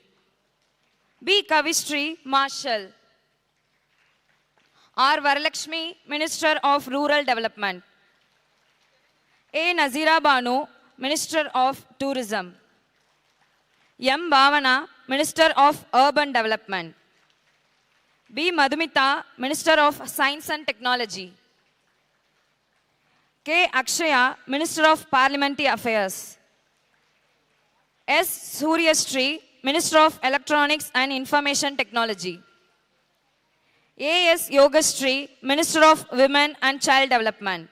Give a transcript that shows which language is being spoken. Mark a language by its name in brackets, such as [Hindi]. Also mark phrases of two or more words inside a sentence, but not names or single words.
[English] B. Kavistri, Marshal. R. Varalakshmi, Minister of Rural Development. A. Nazira Banu, Minister of Tourism. M. Bhavana, Minister of Urban Development. B. Madhumita, Minister of Science and Technology. K. Akshaya, Minister of Parliamentary Affairs. S. Suryashree, Minister of Electronics and Information Technology. A. S. Yogashri, Minister of Women and Child Development.